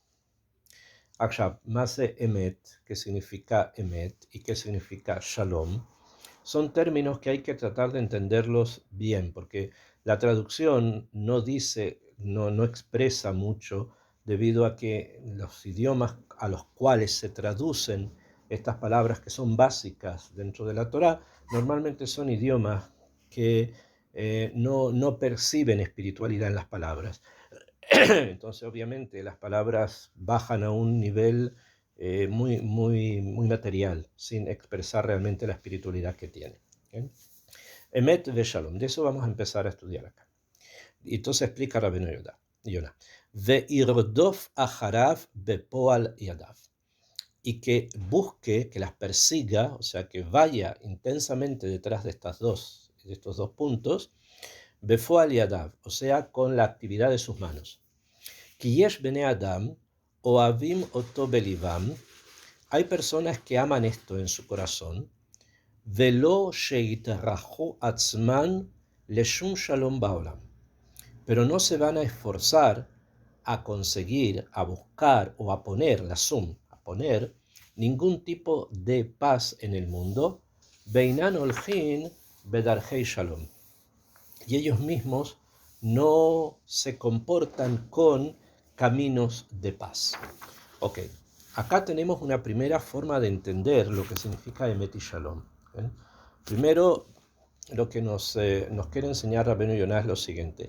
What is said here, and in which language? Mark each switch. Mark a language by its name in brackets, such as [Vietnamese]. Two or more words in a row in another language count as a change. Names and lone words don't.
[Hebrew] עכשיו, מהו אמת, [Spanish] que significa Emet y que significa Shalom, son términos que hay que tratar de entenderlos bien, porque la traducción no dice, no expresa mucho debido a que los idiomas a los cuales se traducen estas palabras que son básicas dentro de la Torá, normalmente son idiomas que no perciben espiritualidad en las palabras. Entonces, obviamente, las palabras bajan a un nivel muy material, sin expresar realmente la espiritualidad que tienen. ¿Okay? [Hebrew] אמת ושלום, [Spanish] de eso vamos a empezar a estudiar acá. Y entonces explica Rabbeinu Yonah. [Hebrew] וירדוף אחריו בפועל ידיו. [Spanish] Y que busque, que las persiga, o sea, que vaya intensamente detrás de estos dos puntos, [Hebrew] בפועל ידיו, [Spanish] o sea, con la actividad de sus manos. [Hebrew] כי יש בני אדם אוהבים אותו בלבם. [Spanish] Hay personas que aman esto en su corazón. [Hebrew] ולא שיטריחו עצמן לשום שלום בעולם. [Spanish] Pero no se van a esforzar a conseguir, a buscar o a poner, ningún tipo de paz en el mundo, [Hebrew] ואינן הולכין בדרכי שלום. [Spanish] Y ellos mismos no se comportan con caminos de paz. Ok, acá tenemos una primera forma de entender lo que significa Emet y Shalom. ¿Eh? Primero, lo que nos quiere enseñar Rabbeinu Yonah es lo siguiente.